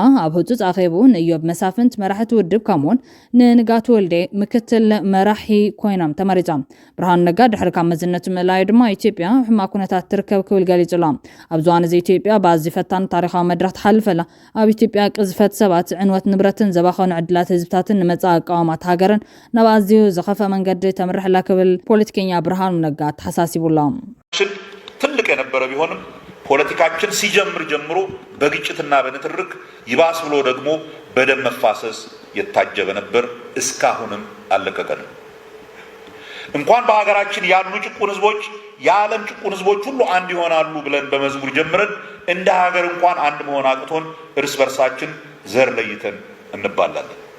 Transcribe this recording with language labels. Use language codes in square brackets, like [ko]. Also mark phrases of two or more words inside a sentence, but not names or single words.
[ti] ኣብ ህጹጽ ኣኼቡ ንእዮብ መሳፍንት መራሕቲ ውድብ ከምኡውን ንንጋቱ ወልዴ ምክትል መራሒ ኮይኖም ተመሪጾም ብርሃኑ ነጋ ድሕሪ ካብ መዝነቱ ምልኣዩ ድማ ኢትዮጵያ ሕማቅ ኩነታት ትርከብ ክብል ገሊጹሎ ኣብ ዝዋን እዚ ኢትዮጵያ ብኣዝዩ ፈታኒ ታሪኻዊ መድረኽ ትሓልፈላ ኣብ ኢትዮጵያ ቅዝፈት ሰባት ዕንወት ንብረትን ዘባኸኑ ዕድላት ህዝብታትን ንመጻኢ ኣቃዋማት ሃገርን ናብ ኣዝዩ ዝኸፈ መንገዲ ተምርሕላ ክብል ፖለቲከኛ ብርሃኑ ነጋ ተሓሳሲቡሎም [am] ትልቅ የነበረ ቢሆንም ፖለቲካችን ሲጀምር ጀምሮ በግጭትና በንትርክ ይባስ ብሎ ደግሞ በደም መፋሰስ የታጀበ ነበር እስካሁንም አለቀቀንም እንኳን በሀገራችን ያሉ ጭቁን ህዝቦች የዓለም ጭቁን ህዝቦች ሁሉ አንድ ይሆናሉ ብለን በመዝሙር ጀምረን እንደ ሀገር እንኳን አንድ መሆን አቅቶን እርስ በርሳችን ዘር ለይተን እንባላለን